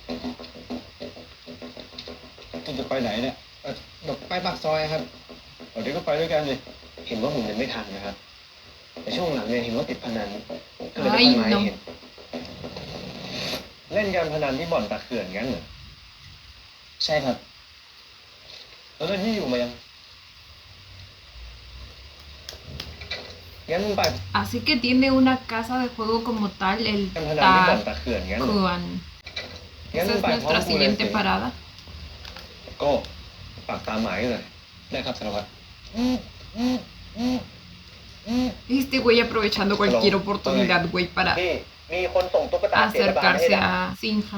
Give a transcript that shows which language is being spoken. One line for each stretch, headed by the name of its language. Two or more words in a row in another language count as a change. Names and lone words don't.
Thai: คุณจะไปไหนเนี่ยไปปากซอยครับเดี๋ยวก็ไปด้วยกันเลยเห็นว่าผมเดินไม่ทันนะครับแต่ช่วงหลังเนี่ยเห็นว่าติดพนันก็เลยไม่ค่อยมาเห็นเล่นการพนันที่บ่อนตะเขื่อนงั้นเหรอใช่ครับแล้วตอนที่อยู่มายัง
Spanish: Así que tiene una casa de juego como tal, el Takuan. Esa es nuestra siguiente parada. Este güey aprovechando cualquier oportunidad, güey, para acercarse a Sinha.